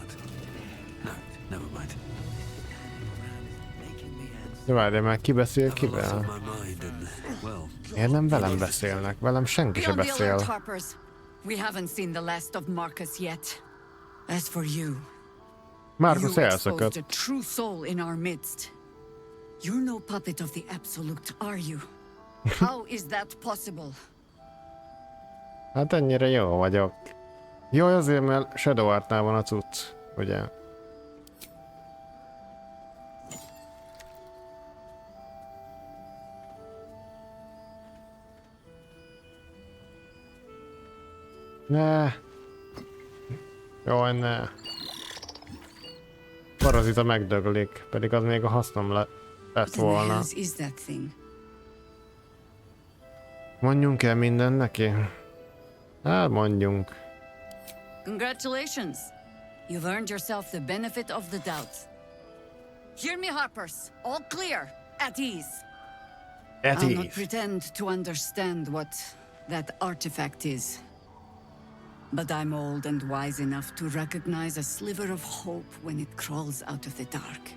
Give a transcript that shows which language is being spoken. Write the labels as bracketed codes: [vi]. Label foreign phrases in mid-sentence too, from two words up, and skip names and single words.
[hu] De várj, már ki beszél kivel? Miért nem velem beszélnek? Velem senki se beszél. Markus elszakadt. [en] You're no puppet of the Absolute, are you? How is that possible? [hu] Hát ennyire jó vagyok. Jó, azért, mert Shadow Artnál van a cucc, ugye? Ne. Jaj, ne. Parazita megdöglik, pedig az még a hasznom lett volna. Mondjunk el minden neki? Hát mondjunk. [en] Congratulations! You've earned yourself the benefit of the doubt. Hear me, Harpers. All clear. At ease. I'll not pretend to understand what that artifact is. But I'm old and wise enough to recognize a sliver of hope when it crawls out of the dark.